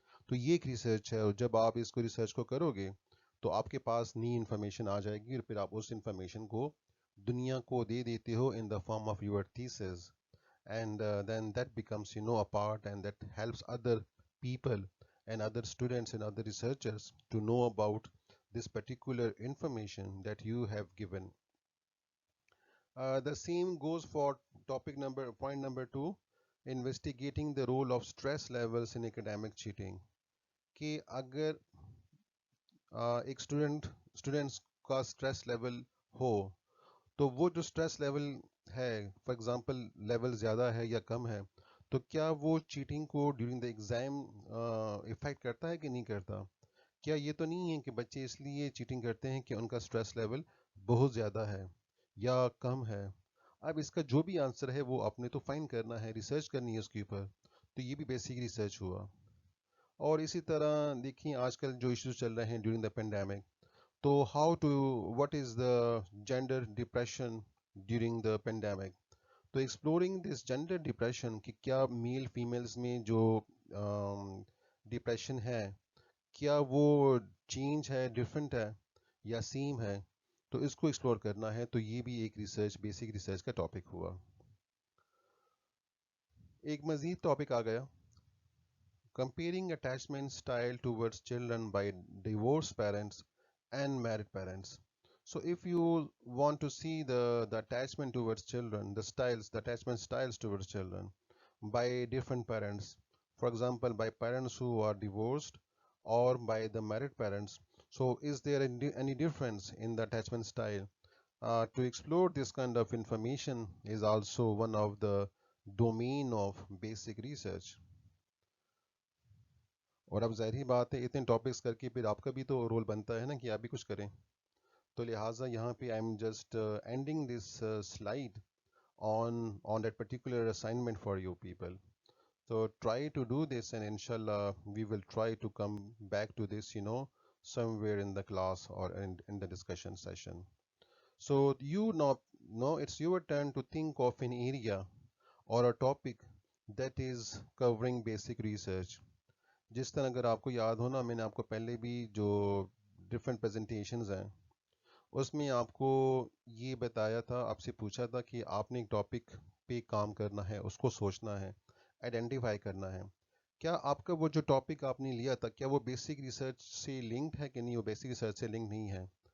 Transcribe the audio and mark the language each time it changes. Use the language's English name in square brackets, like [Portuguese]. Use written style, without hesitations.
[Urdu] تو یہ ایک ریسرچ ہے، اور جب آپ اس کو ریسرچ کو کرو گے تو آپ کے پاس نئی انفارمیشن آ جائے گی، اور پھر آپ اس انفارمیشن کو دنیا کو دے دیتے ہو [English] in the form of your thesis, and then that becomes a part, and that helps other people and other students and other researchers to know about this particular information that you have given. The same goes for point number 2, investigating the role of stress levels in academic cheating. [Urdu] کہ اگر ایک students کا stress level ہو تو وہ جو stress level ہے، for example level زیادہ ہے یا کم ہے، تو کیا وہ چیٹنگ کو ڈیورنگ دا ایگزام افیکٹ کرتا ہے کہ نہیں کرتا. کیا یہ تو نہیں ہے کہ بچے اس لیے چیٹنگ کرتے ہیں کہ ان کا اسٹریس لیول بہت زیادہ ہے یا کم ہے. اب اس کا جو بھی آنسر ہے وہ آپ نے تو فائنڈ کرنا ہے، ریسرچ کرنی ہے اس کے اوپر. تو یہ بھی بیسک ریسرچ ہوا. اور اسی طرح دیکھیں آج کل جو ایشوز چل رہے ہیں ڈیورنگ دا پینڈیمک، تو [English] what is the gender depression during the pandemic. [Urdu] تو ایکسپلورنگ دس جینڈر ڈپریشن کہ کیا میل فیمیلز میں جو ڈپریشن ہے کیا وہ چینج ہے، ڈفرینٹ ہے یا سیم ہے، تو اس کو ایکسپلور کرنا ہے. تو یہ بھی ایک بیسک ریسرچ کا ٹاپک ہوا. ایک مزید ٹاپک آ گیا، [English] comparing attachment style towards children by divorced parents and married parents. So if you want to see the attachment towards children, the attachment styles towards children by different parents, for example by parents who are divorced or by the married parents, so is there any difference in the attachment style? To explore this kind of information is also one of the domain of basic research. [Urdu] اور اب ظاہری بات ہے اتنے topics کر کے پھر آپ کا بھی تو رول بنتا ہے نا کہ آپ بھی کچھ کریں. [English] تو لہٰذا یہاں پہ I am just ending this slide on that particular assignment for you people. So try to do this, and inshallah we will try to come back to this somewhere in the class or in the discussion session. So now it's your turn to think of an area or a topic that is covering basic research. [Urdu] جس طرح اگر آپ کو یاد ہو نا، میں نے آپ کو پہلے بھی جو ڈفرینٹ پریزنٹیشنز ہیں اس میں آپ کو یہ بتایا تھا، آپ سے پوچھا تھا کہ آپ نے ایک ٹاپک پہ کام کرنا ہے، اس کو سوچنا ہے، آئیڈینٹیفائی کرنا ہے. کیا آپ کا وہ جو ٹاپک آپ نے لیا تھا، کیا وہ بیسک ریسرچ سے لنکڈ ہے کہ نہیں؟ وہ بیسک ریسرچ سے لنک نہیں ہے.